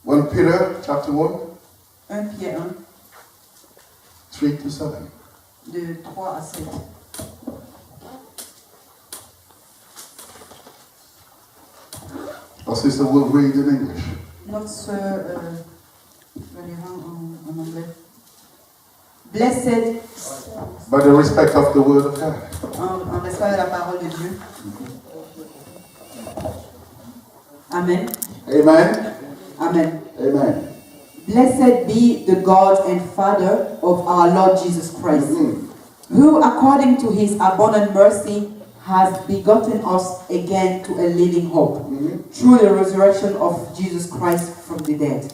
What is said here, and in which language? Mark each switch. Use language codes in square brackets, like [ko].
[en] Peter chapter 1, [fr] 1 Pierre 1, [en] 3 to 7. [fr] de 3 à 7. [en] Our sister will read in English. [fr] Notre sœur, je lira en anglais. [en] Blessed, By the respect of the word of God. [fr] en respect de la parole de Dieu. [en] Amen. Amen. Amen. Amen. Blessed be the God and Father of our Lord Jesus Christ, who according to his abundant mercy has begotten us again to a living hope, through the resurrection of Jesus Christ from the dead,